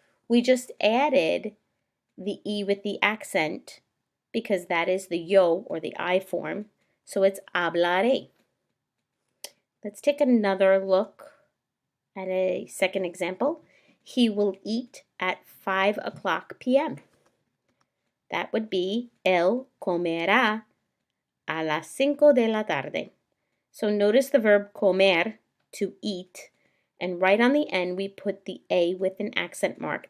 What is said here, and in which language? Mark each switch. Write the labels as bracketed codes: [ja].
[en] We just added the E with the accent because that is the yo or the I form. So it's hablaré. Let's take another look at a second example. He will eat at 5 o'clock p.m. That would be [es] él comerá a las 5 de la tarde. [en] So notice the verb comer, to eat, and right on the end we put the A with an accent mark.